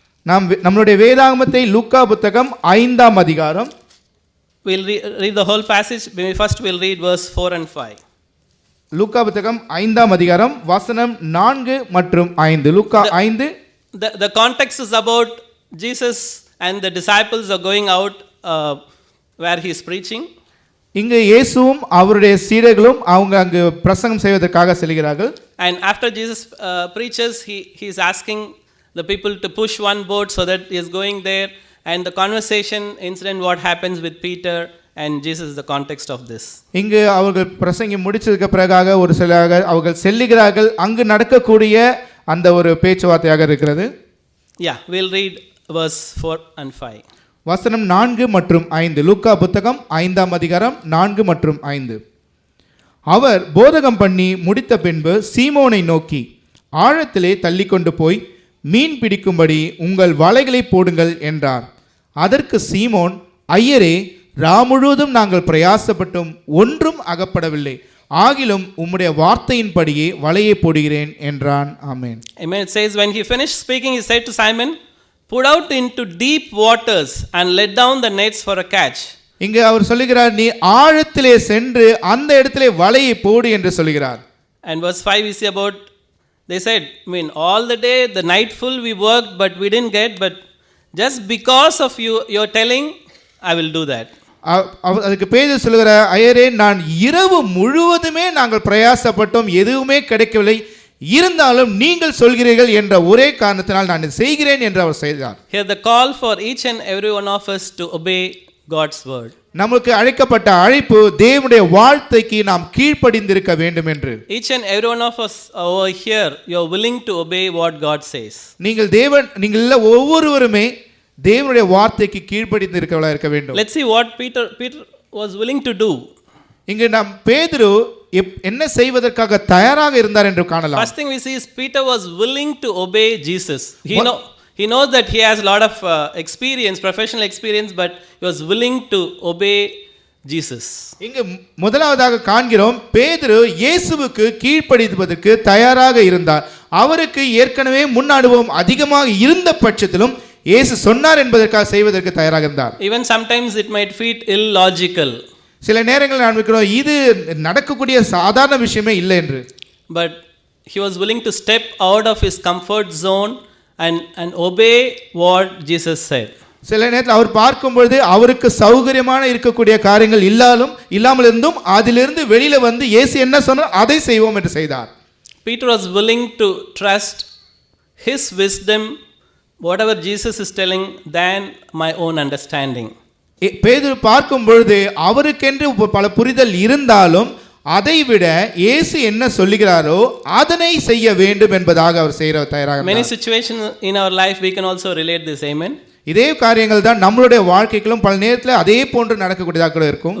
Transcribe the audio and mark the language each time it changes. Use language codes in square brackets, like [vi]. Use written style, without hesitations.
[ta] நாம் நம்மளுடைய வேதாகமத்தை லூக்கா புத்தகம் 5ஆம் அதிகாரம். [en] We'll read the whole passage. First we'll read verse 4 and 5. [ta] லூக்கா புத்தகம் 5ஆம் அதிகாரம் வசனம் 4 மற்றும் 5. லூக்கா 5. [en] The context is about Jesus and the disciples are going out where he is preaching. [ta] இங்கு இயேசுவும் அவருடைய சீடர்களும் அவங்க அங்கு பிரசங்கம் செய்வதற்காக செல்கிறார்கள். [en] And after Jesus preaches, he is asking the people to push one boat so that he is going there. And the conversation incident what happens with Peter and Jesus is the context of this. [ta] இங்கு அவர்கள் பிரசங்கி முடிச்சதுக்கு பிறகாக ஒரு சிலராக அவர்கள் செல்லுகிறார்கள். அங்கு நடக்கக்கூடிய அந்த ஒரு பேச்சுவார்த்தையாக இருக்கிறது. [en] Yeah, we'll read verse 4 and 5. [ta] வசனம் 4 மற்றும் 5. லூக்கா புத்தகம் 5ஆம் அதிகாரம் 4 மற்றும் 5. அவர் போதகம் பண்ணி முடித்த பின்பு சீமோனை நோக்கி, ஆழத்திலே தள்ளிக்கொண்டு போய் மீன் பிடிக்கும்படி உங்கள் வலைகளை போடுங்கள் என்றார். அதற்கு சீமோன், ஐயரே, ராமுழுவதும் நாங்கள் பிரயாசப்பட்டும் ஒன்றும் அகப்படவில்லை, ஆகிலும் உம்முடைய வார்த்தையின்படியே வலையை போடுகிறேன் என்றான். ஆமென். [en] Amen. It says, when he finished speaking, he said to Simon, put out into deep waters and let down the nets for a catch. [ta] இங்கு அவர் சொல்லுகிறார், நீ ஆழத்திலே சென்று அந்த இடத்திலே வலையை போடு என்று சொல்கிறார். [en] And verse 5 we see about, they said, all the day, the night full we worked, but we didn't get, but just because of your telling, I will do that. [ta] அதுக்கு பேதுரு சொல்லுகிறார், ஐயரே, நான் இரவு முழுவதுமே நாங்கள் பிரயாசப்பட்டோம், எதுவுமே கிடைக்கவில்லை, இருந்தாலும் நீங்கள் சொல்கிறீர்கள் என்ற ஒரே காரணத்தினால் நான் செய்கிறேன் என்று அவர் செய்தார். [en] Here the call for each and every one of us to obey God's word. [ta] நமக்கு அழைக்கப்பட்ட அழைப்பு தேவனுடைய வார்த்தைக்கு நாம் கீழ்ப்படிந்திருக்க வேண்டும் என்று. [en] Each and every one of us over here, you are willing to obey what God says. [ta] நீங்கள் ஒவ்வொருவருமே தேவனுடைய வார்த்தைக்கு கீழ்ப்படிந்திருக்கவளா இருக்க வேண்டும். [en] Let's see what Peter was willing to do. [ta] இங்கு நாம் பேதுரு என்ன செய்வதற்காக தயாராக இருந்தார் என்று காணலாம். [en] First thing we see is Peter was willing to obey Jesus. He knows that he has a lot of professional experience, but he was willing to obey Jesus. [ta] இங்கு முதலாவதாக காண்கிறோம், பேதுரு இயேசுவுக்கு கீழ்ப்படிவதற்கு தயாராக இருந்தார். அவருக்கு ஏற்கனவே முன் அனுபவம் அதிகமாக இருந்த பட்சத்திலும் இயேசு சொன்னார் என்பதற்காக செய்வதற்கு தயாராக இருந்தார். [en] Even sometimes it might feel illogical. [ta] சில நேரங்களில் நான் நினைக்கிறோம் இது நடக்கக்கூடிய சாதாரண விஷயமே இல்லை என்று. [en] But he was willing to step out of his comfort zone and obey what Jesus said. [ta] சில நேரத்தில் அவர் பார்க்கும் பொழுது அவருக்கு சௌகரியமான இருக்கக்கூடிய காரியங்கள் இல்லாமல் இருந்தும் அதிலிருந்து வெளியில வந்து இயேசு என்ன சொன்னார் அதை செய்வோம் என்று செய்தார். [en] Peter was willing to trust his wisdom, whatever Jesus is telling, than my own understanding. [ta] பேதுரு பார்க்கும் பொழுது அவருக்கென்று பல புரிதல் இருந்தாலும் அதை விட இயேசு என்ன சொல்லுகிறாரோ அதனை செய்ய வேண்டும் என்பதாக அவர் செய்ய தயாராக. [en] Many situations in our life we can also relate this. Amen. [ta] இதே காரியங்கள் தான் நம்மளுடைய வாழ்க்கையிலும் பல நேரத்தில் அதே போன்று நடக்கக்கூடியதாக கூட இருக்கும்.